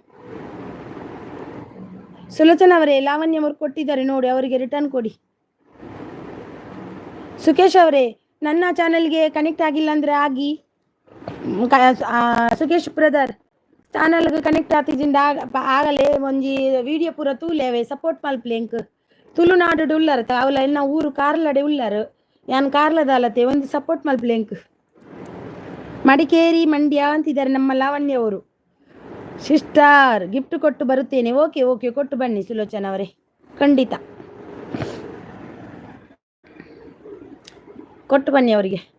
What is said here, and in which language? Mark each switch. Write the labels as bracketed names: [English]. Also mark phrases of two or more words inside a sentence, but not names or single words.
[Kannada] ಸುಲೋಚನಾ ಅವರೇ ಲಾವಣ್ಯ ಅವರು ಕೊಟ್ಟಿದ್ದಾರೆ ನೋಡಿ, ಅವರಿಗೆ ರಿಟರ್ನ್ ಕೊಡಿ. ಸುಖೇಶ್ ಅವರೇ ನನ್ನ ಚಾನಲ್ಗೆ ಕನೆಕ್ಟ್ ಆಗಿಲ್ಲ ಅಂದರೆ ಆಗಿ. [Tulu] ಸುಖೇಶ್ ಬ್ರದರ್ ಚಾನಲ್ಗೆ ಕನೆಕ್ಟ್ ಆತಿದ್ದಿಂದ ಆಗಲೇ ಒಂಜಿ ವಿಡಿಯೋ ಪೂರ ತೂಲೇವೆ ಸಪೋರ್ಟ್ ಮಲ್ಪ್ಲೆಂಕ್ ತುಳುನಾಡು ಉಳ್ಳಾರ ಅವಲ ಎನ್ನ ಊರು ಕಾರ್ಲಡೆ ಉಳ್ಳಾರು ಯಾನ್ ಕಾರ್ಲದಾಲತೆ ಒಂದು ಸಪೋರ್ಟ್ ಮಲ್ಪ್ಲೆಂಕ್. [Kannada] ಮಡಿಕೇರಿ ಮಂಡ್ಯ ಅಂತಿದ್ದಾರೆ ನಮ್ಮ ಲಾವಣ್ಯ ಅವರು. [English] sister gift [Kannada] ಕೊಟ್ಟು ಬರುತ್ತೇನೆ. ಓಕೆ ಕೊಟ್ಟು ಬನ್ನಿ ಸುಲೋಚನಾ ಅವರೇ, ಖಂಡಿತ ಕೊಟ್ಟು ಬನ್ನಿ ಅವರಿಗೆ.